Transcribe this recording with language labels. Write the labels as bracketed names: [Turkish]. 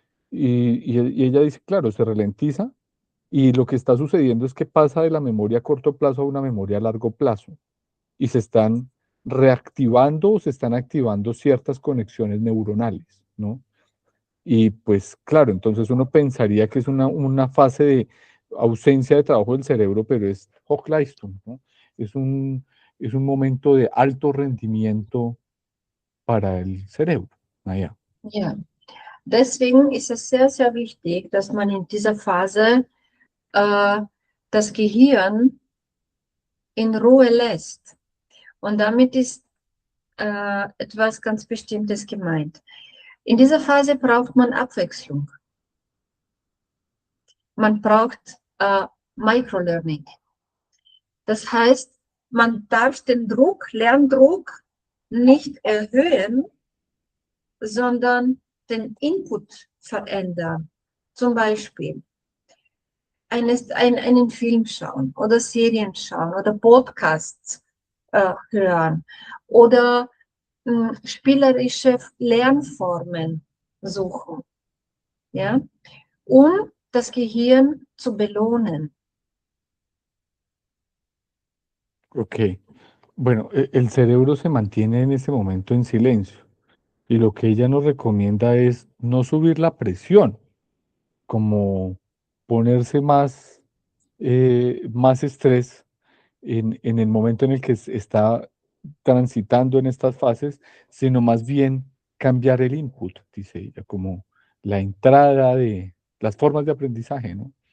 [Spanish] Y ella dice, claro, se ralentiza y lo que está sucediendo es que pasa de la memoria a corto plazo a una memoria a largo plazo y se están reactivando o se están activando ciertas conexiones neuronales, ¿no? Y pues claro, entonces uno pensaría que es una fase de ausencia de trabajo del cerebro, pero es Hochleistung, ¿no? Es un, es un momento de alto rendimiento para el cerebro. [German] Naja. Ja. Deswegen ist es sehr, sehr wichtig, dass man in dieser Phase das Gehirn in Ruhe lässt. Und damit ist etwas ganz Bestimmtes gemeint. In dieser Phase braucht man Abwechslung. Man braucht Microlearning. Das heißt, man darf den Lerndruck nicht erhöhen, sondern den Input verändern. Zum Beispiel einen Film schauen oder Serien schauen oder Podcasts hören oder spielerische Lernformen suchen, ja, um das Gehirn zu belohnen. Ok. [Spanish] Bueno, el cerebro se mantiene en ese momento en silencio y lo que ella nos recomienda es no subir la presión, como ponerse más estrés en el momento en el que se está transitando en estas fases, sino más bien cambiar el input, dice ella, como la entrada de las formas de aprendizaje, ¿no?